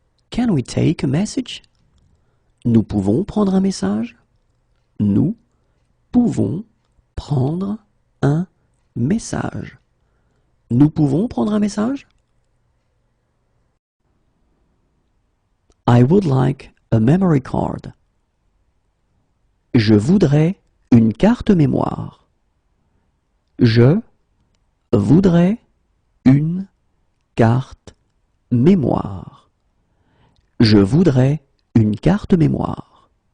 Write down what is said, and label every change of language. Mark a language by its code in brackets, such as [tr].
[en] Can we take a message? [fr] Nous pouvons prendre un message? Nous pouvons prendre un message. Nous pouvons prendre un message? [en] I would like a memory card. [fr] Je voudrais une carte mémoire. Je voudrais une carte mémoire. Je voudrais une carte mémoire.